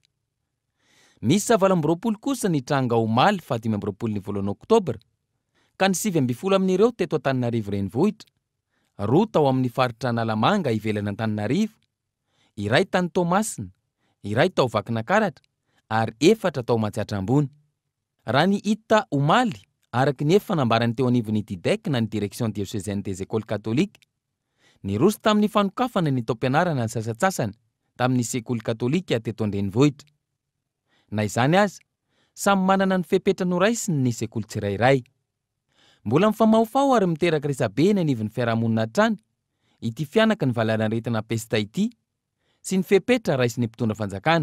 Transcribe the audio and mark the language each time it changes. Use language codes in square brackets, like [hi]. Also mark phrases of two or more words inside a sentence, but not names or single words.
[mg] Misy 20 kosa ny tranga omaly fa 15 ny voalohan'ny Oktobra ka ny 70 amin'ireo teto Antananarivo renivohitra, roa tao amin'ny faritra Analamanga ivelany Antananarivo, iray tany Tomasina, iray tao Vakinakaratra ary 4 tao Matsiatrambony. Raha ny hita omaly araka ny efa nambarany teo anivon'ny DIDEC na ny Direction diocésaine des écoles catholiques, niroso tamin'ny fanokafana ny taom-pianarana ny sasatsasany tamin'ny sekoly katolika teto an-drenivohitra. Na izany aza, samy manana ny fepetra noraisiny ny sekoly tsirairay. Mbola mifamaofao ary miteraka resabe ny anivon'ny fiarahamonina hatrany ity fianaka ny valanaretina pesta ity sy ny fepetra raisiny mpitondra fanjakana.